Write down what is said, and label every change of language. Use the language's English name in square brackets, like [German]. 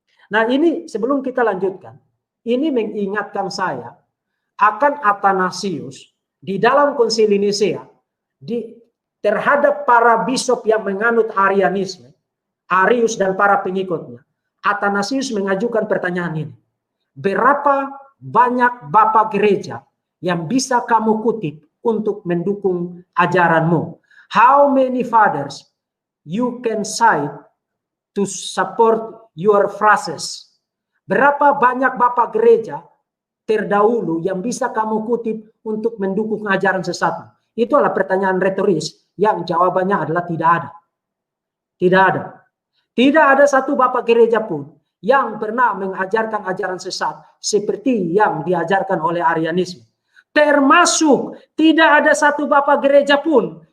[Indonesian] Nah ini sebelum kita lanjutkan, ini mengingatkan saya akan Athanasius di dalam Konsili Nisea terhadap para bishop yang menganut Arianisme, Arius dan para pengikutnya. Athanasius mengajukan pertanyaan ini. Berapa banyak bapak gereja yang bisa kamu kutip untuk mendukung ajaranmu? [English] How many fathers you can cite to support your phrases? [Indonesian] Berapa banyak bapak gereja terdahulu yang bisa kamu kutip untuk mendukung ajaran sesatmu? Itu adalah pertanyaan retoris yang jawabannya adalah tidak ada. Tidak ada. Tidak ada satu bapak gereja pun yang pernah mengajarkan ajaran sesat seperti yang diajarkan oleh Arianisme. Termasuk tidak ada satu bapak gereja pun